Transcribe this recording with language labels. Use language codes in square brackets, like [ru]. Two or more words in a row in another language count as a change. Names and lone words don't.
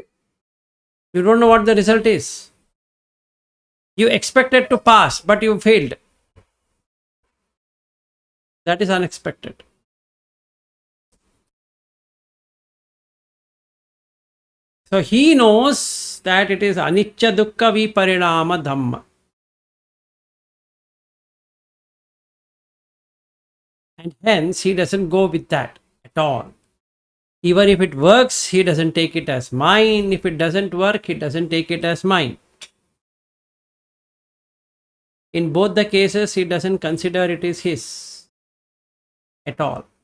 [en] You don't know what the result is. You expected to pass, but you failed. That is unexpected. So he knows that it is [pi] anicca dukkha viparinama dhamma. [en] And hence he doesn't go with that at all. Even if it works, he doesn't take it as mine. If it doesn't work, he doesn't take it as mine. In both the cases, he doesn't consider it is his at all.